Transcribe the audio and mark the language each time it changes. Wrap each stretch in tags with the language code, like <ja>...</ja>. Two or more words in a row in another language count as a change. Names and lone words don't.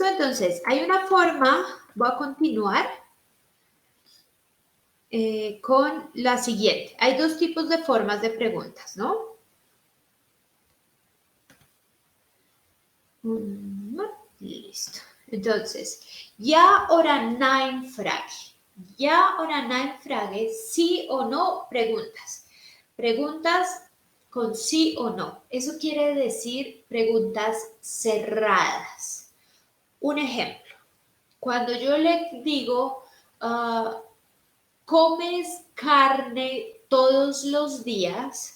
<es>Entonces, hay una forma, voy a continuar con la siguiente. Hay dos tipos de formas de preguntas, ¿no? Listo. Entonces,</es> <de>ja oder nein Frage. Ja oder nein Frage,</de> <es>sí o no preguntas. Preguntas con sí o no. Eso quiere decir preguntas cerradas. Un ejemplo, cuando yo le digo, ¿comes carne todos los días?</es>